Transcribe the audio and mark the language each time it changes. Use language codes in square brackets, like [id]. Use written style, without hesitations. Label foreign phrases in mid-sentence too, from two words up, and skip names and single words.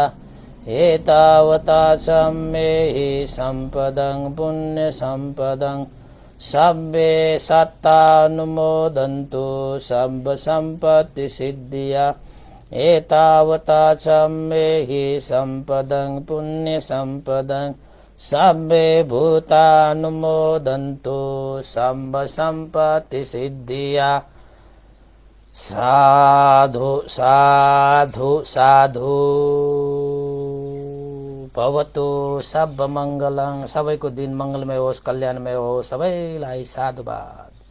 [pi] एतावता सम्मेहि सम्पदं पुण्यसम्पदं सब्बे सत्तानुमोदन्तु सब्ब सम्पत्ति सिद्धिया एतावता सम्मेहि सम्पदं पुण्यसम्पदं सब्बे भूतानुमोदन्तु सब्ब सम्पत्ति सिद्धिया। साधु साधु साधु भवतु सब मंगलं। [ne] सबैको दिन मंगलमय होस्, कल्याणमय होस्। सबैलाई साधुवाद।